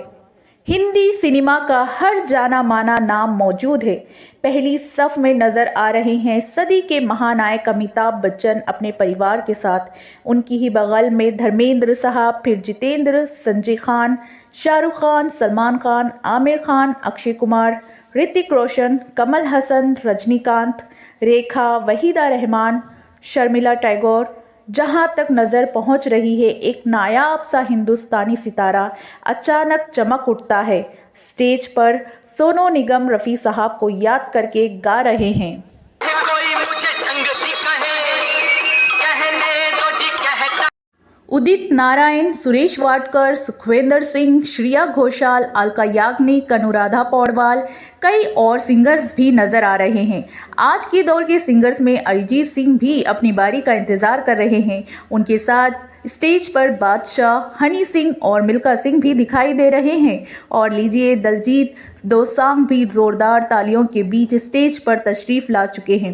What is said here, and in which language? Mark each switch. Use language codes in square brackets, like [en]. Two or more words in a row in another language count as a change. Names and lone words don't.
[ur] ہندی سنیما کا ہر جانا مانا نام موجود ہے۔ پہلی صف میں نظر آ رہے ہیں صدی کے مہانائک امیتابھ بچن اپنے پریوار کے ساتھ، ان کی ہی بغل میں دھرمیندر صاحب، پھر جتیندر، سنجے خان، شاہ رخ خان، سلمان خان، عامر خان، اکشے کمار، رتک روشن، کمل ہسن، رجنی کانت، ریکھا، وحیدہ رحمان، شرمیلا ٹیگور۔ جہاں تک نظر پہنچ رہی ہے، ایک نایاب سا ہندوستانی ستارہ اچانک چمک اٹھتا ہے۔ اسٹیج پر سونو نگم رفیع صاحب کو یاد کر کے گا رہے ہیں۔ ادت نارائن، سریش واڈکر، سکھویندر سنگھ، شریا گھوشال، الکا یاگنک، انورادھا پوڈوال، کئی اور سنگرز بھی نظر آ رہے ہیں۔ آج کے دور کے سنگرز میں اریجیت سنگھ بھی اپنی باری کا انتظار کر رہے ہیں۔ ان کے ساتھ اسٹیج پر بادشاہ، ہنی سنگھ اور ملکا سنگھ بھی دکھائی دے رہے ہیں۔ اور لیجیے، دلجیت دوسانگ بھی زوردار تالیوں کے بیچ اسٹیج پر تشریف لا چکے ہیں۔